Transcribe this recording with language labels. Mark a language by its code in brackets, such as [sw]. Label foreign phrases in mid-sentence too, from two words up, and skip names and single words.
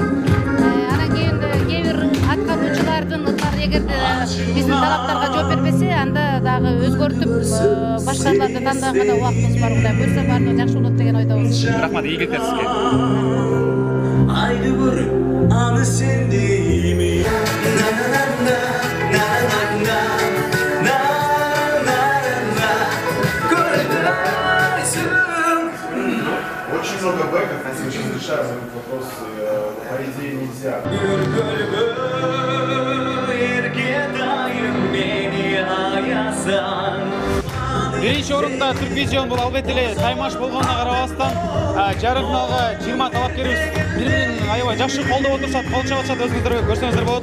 [ky] Анан кийин кээ бир аткаруучулардын ырлары эгерде биздин талаптарга жооп бербесе, анда дагы өзгөртүп башка ырларды тандаганга да убактыбыз бар. Кудай буйрса баардыгы жакшы болот деген ойдобуз. Рахмат, ийгиликтер сизге. Айды көрүп, аны сен дейми. [ru] Очень много бэков, если мы сейчас решаем этот вопрос, по идее нельзя. [ky] Биринчи орунда Түрквизион бул албетте эле таймаш болгонуна карабастан, жарым финалга 20 талапкерибиз бири-бирин аябай жакшы колдоп отурушат, кол чабышат, өзүңүздөр көрсөңүздөр болот.